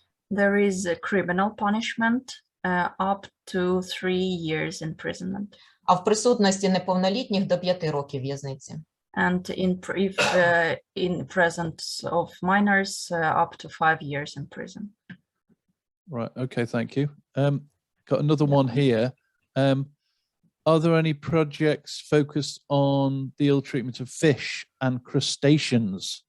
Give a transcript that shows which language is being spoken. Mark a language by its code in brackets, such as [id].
[en] There is a criminal punishment up to 3 years imprisonment. [uk] А в присутності неповнолітніх до 5 років в'язниці. [en] And in presence of minors up to 5 years in prison. Right. Okay. Thank you. Got another one here. Are there any projects focused on the ill treatment of fish and crustaceans?